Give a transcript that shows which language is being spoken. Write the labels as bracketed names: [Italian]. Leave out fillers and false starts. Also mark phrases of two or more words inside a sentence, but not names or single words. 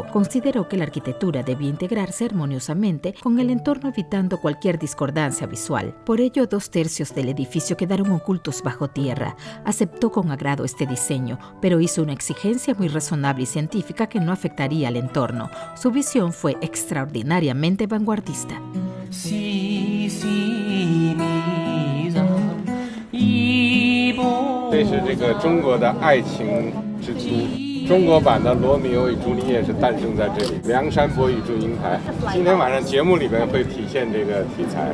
[Spanish] Consideró que la arquitectura debía integrarse armoniosamente con el entorno, evitando cualquier discordancia visual. Por ello, 2/3 del edificio quedaron ocultos bajo tierra. Aceptó con agrado este diseño, pero hizo una exigencia muy razonable y científica que no afectaría al entorno. Su visión fue extraordinariamente vanguardista. [Chinese] 这是这个中国的爱情之都，中国版的罗密欧与朱丽叶是诞生在这里，梁山伯与祝英台。今天晚上节目里面会体现这个题材。